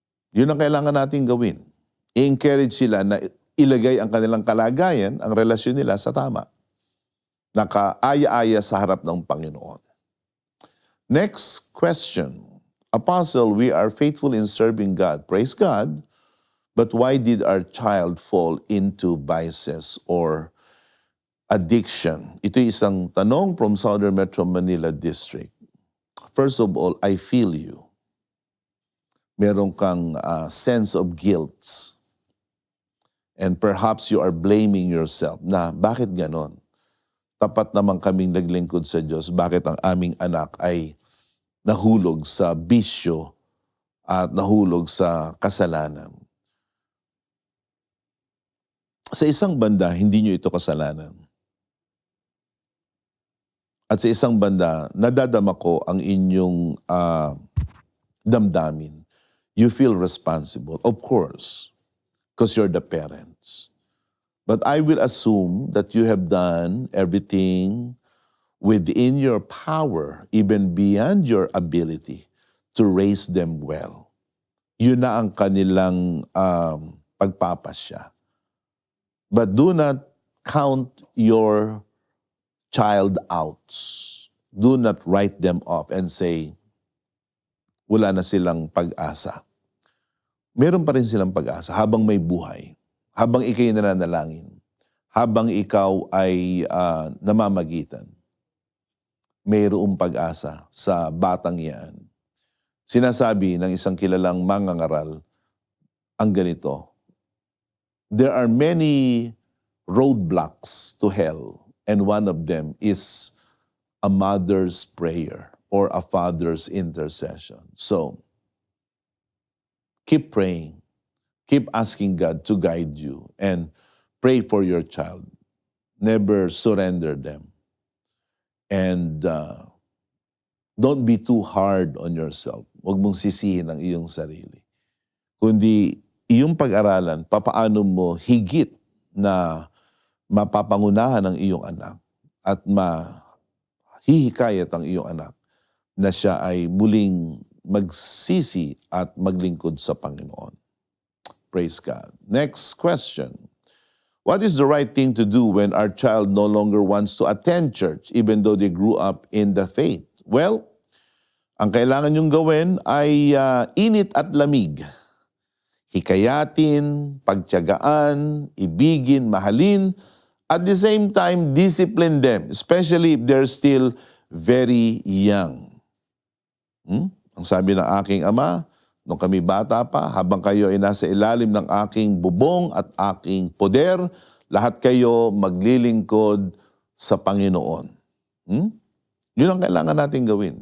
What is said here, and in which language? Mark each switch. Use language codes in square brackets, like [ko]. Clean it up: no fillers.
[tl] Yun ang kailangan natin gawin. I-encourage sila na ilagay ang kanilang kalagayan, ang relasyon nila sa tama. Nakaaya-aya sa harap ng Panginoon. [en] Next question. Apostle, we are faithful in serving God. Praise God. But why did our child fall into vices or addiction? [tl] Ito isang tanong from Southern Metro Manila District. [en] First of all, I feel you. [tl] Meron kang [en] sense of guilt. And perhaps you are blaming yourself [tl] na bakit ganon? Tapat naman kaming naglingkod sa Diyos. Bakit ang aming anak ay nahulog sa bisyo at nahulog sa kasalanan? Sa isang banda, hindi nyo ito kasalanan. At sa isang banda, nadadama ko ang inyong damdamin. [en] You feel responsible, of course, because you're the parents. But I will assume that you have done everything within your power, even beyond your ability, to raise them well. [tl] Yun na ang kanilang pagpapasya. [en] But do not count your child out. Do not write them off and say, [tl] wala na silang pag-asa. Meron pa rin silang pag-asa habang may buhay, habang ikaw'y nananalangin, habang ikaw ay namamagitan. Mayroong pag-asa sa batang yan. Sinasabi ng isang kilalang mangangaral ang ganito, [en] there are many roadblocks to hell, and one of them is a mother's prayer or a father's intercession. So, keep praying. Keep asking God to guide you and pray for your child. Never surrender them. And don't be too hard on yourself. [tl] Huwag mong sisihin ang iyong sarili. Kundi iyong pag-aralan, papaano mo higit na mapapangunahan ang iyong anak at mahihikayat ang iyong anak na siya ay muling magsisi at maglingkod sa Panginoon. [en] Praise God. Next question. What is the right thing to do when our child no longer wants to attend church even though they grew up in the faith? [tl] Well, ang kailangan niyong gawin ay init at lamig. Hikayatin, pagtiyagaan, ibigin, mahalin, [en] at the same time, discipline them, especially if they're still very young. [tl] Ang sabi ng aking ama, nung kami bata pa, habang kayo ay nasa ilalim ng aking bubong at aking poder, lahat kayo maglilingkod sa Panginoon. Yun ang kailangan natin gawin.